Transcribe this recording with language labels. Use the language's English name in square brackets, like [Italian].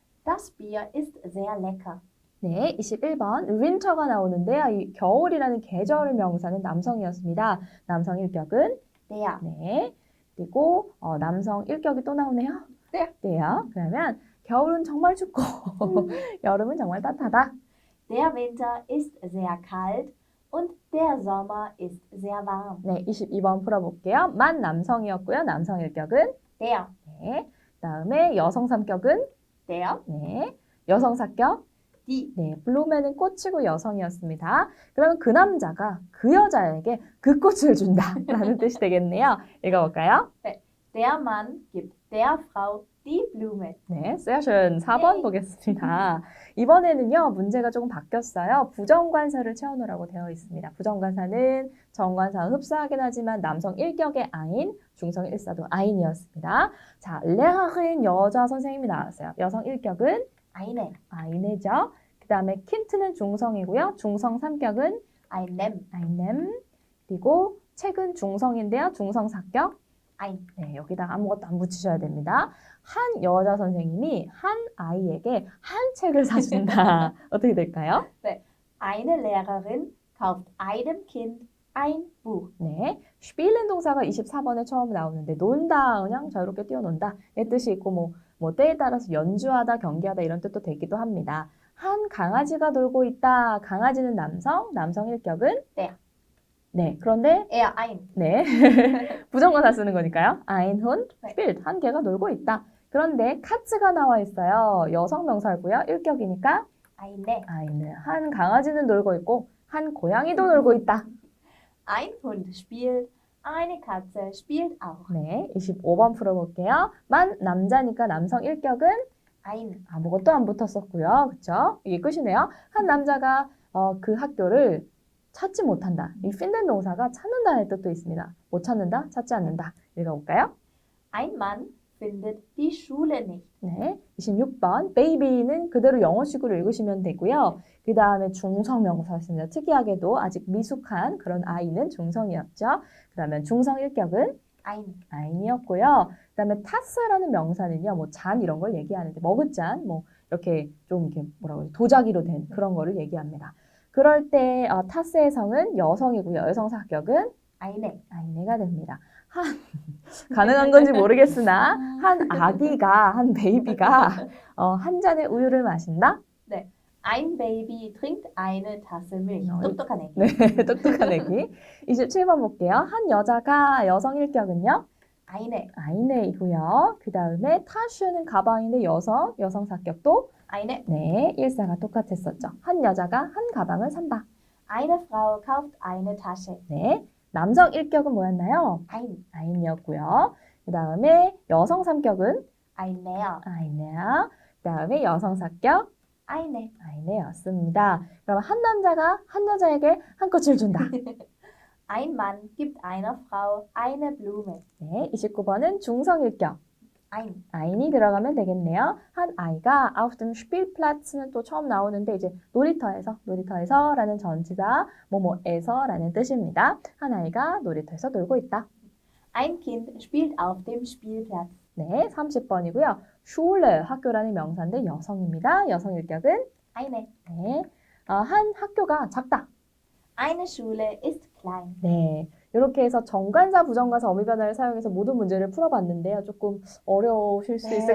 [German] Das Bier ist sehr lecker. [Korean] 네, 21번 winter가 나오는데요. 이 겨울이라는 계절 명사는 남성이었습니다. 남성 1격은 [German] Der, [Korean] 네. 그리고 남성 1격이 또 나오네요. 네. 네요. 그러면 겨울은 정말 춥고 여름은 정말 따뜻하다. [German] der Winter ist sehr kalt und der Sommer ist sehr warm. [Korean] 네, 22번 풀어볼게요. 만 남성이었고요. 남성 1격은 [German] Der, [Korean] 네. 그다음에 여성 3격은 [German] der, [Korean] 네. 여성 4격 [German] die. [Korean] 네, 블루맨은 꽃이고 여성이었습니다. 그러면 그 남자가 그 여자에게 그 꽃을 준다라는 뜻이 되겠네요. 읽어볼까요? [German] Der Mann gibt der Frau die Blume. [Korean] 네, 세션 4번 네. 보겠습니다. 이번에는요, 문제가 조금 바뀌었어요. 부정관사를 채워놓으라고 되어 있습니다. 부정관사는 정관사와 흡사하긴 하지만 남성 1격의 아인, 중성 1사도 아인이었습니다. 자, 레하흐인 여자 선생님이 나왔어요. 여성 1격은 [German] Eine, [Korean] 아이네죠. 그 다음에 킨트는 중성이고요. 중성 3격은 [German] einem, [Korean] 아이넴. 그리고 책은 중성인데요. 중성 4격. [German] ein. [Korean] 네, 여기다 아무것도 안 붙이셔야 됩니다. 한 여자 선생님이 한 아이에게 한 책을 사준다. 어떻게 될까요? [German] Eine Lehrerin kauft einem Kind ein Buch. [Korean] 네, spielen 동사가 24번에 처음 나오는데 논다, 그냥 자유롭게 뛰어논다 이 뜻이 있고 뭐 때에 따라서 연주하다, 경기하다 이런 뜻도 되기도 합니다. 한 강아지가 놀고 있다. 강아지는 남성, 남성 1격은 네. 네, 그런데 [German] Er, ein. [Korean] 네, 부정관사 쓰는 거니까요. [German] Ein Hund [Korean] 네. [German] spielt, [Korean] 한 개가 놀고 있다. 그런데 카츠가 나와 있어요. 여성 명사고요. 1격이니까 [German] Eine. eine, [Korean] 한 강아지는 놀고 있고 한 고양이도 놀고 있다. [German] Ein Hund spielt, eine Katze spielt auch. [Korean] 네, 25번 풀어볼게요. 만 남자니까 남성 1격은 [German] Ein. [Korean] 아무것도 안 붙었었고요. 그쵸? 이게 끝이네요. 한 남자가 그 학교를 찾지 못한다. 이 finden 동사가 찾는다는 뜻도 있습니다. 못 찾는다, 찾지 않는다. 읽어볼까요? [German] Ein Mann findet die Schule nicht. [Korean] 네, 26번 baby는 그대로 영어식으로 읽으시면 되고요. 그 다음에 중성명사였습니다. 특이하게도 아직 미숙한 그런 아이는 중성이었죠. 그러면 중성 1격은 [German] Ein. [Korean] 아인이었고요. 그 다음에 타스라는 명사는요, 뭐 잔 이런 걸 얘기하는데 머그잔, 뭐 이렇게 좀 이렇게 뭐라고 하죠? 도자기로 된 그런 거를 얘기합니다. 그럴 때 타스의 성은 여성이고요. 여성 사격은 [German] Eine. [Korean] 아이네가 됩니다. 가능한 건지 모르겠으나 한 아기가, 한 베이비가 한 잔의 우유를 마신다? [German] Ein Baby trinkt eine Tasse Milch. 어, [Korean] 똑똑한 애기. 네, 똑똑한 애기. 27번 볼게요. 한 여자가 여성 1격은요? [German] Eine. [Korean] 아이네이고요. 그 다음에 타슈는 가방인데 여성 사격도 [German] Eine. [Korean] 네, 일사가 똑같았었죠. 한 여자가 한 가방을 산다. [German] Eine Frau kauft eine Tasche. [Korean] 네, 남성 1격은 뭐였나요? [German] Ein. [Korean] 아인이었고요. 그 다음에 여성 3격은 [German] Ein Meer. [Korean] 아이네야. 그 다음에 여성 4격 [German] eine. [Korean] 아이네였습니다. 그럼 한 남자가 한 여자에게 한 꽃을 준다. [German] Ein Mann gibt einer Frau eine Blume. [Korean] 네, 29번은 중성일격. [German] Ein. [Korean] 아인이 들어가면 되겠네요. 한 아이가 [German] auf dem Spielplatz [Korean] 는 또 처음 나오는데 이제 놀이터에서라는 전치사 뭐뭐에서라는 뜻입니다. 한 아이가 놀이터에서 놀고 있다. [German] Ein Kind spielt auf dem Spielplatz. [Korean] 네, 30번이고요. Schule, 학교라는 명사인데 여성입니다. 여성 일격은 [German] Eine. [Korean] 네, 한 학교가 작다. [German] Eine Schule ist klein. [Korean] 네, 이렇게 해서 정관사, 부정관사, 어미 변화를 사용해서 모든 문제를 풀어봤는데요. 조금 어려우실 수 있을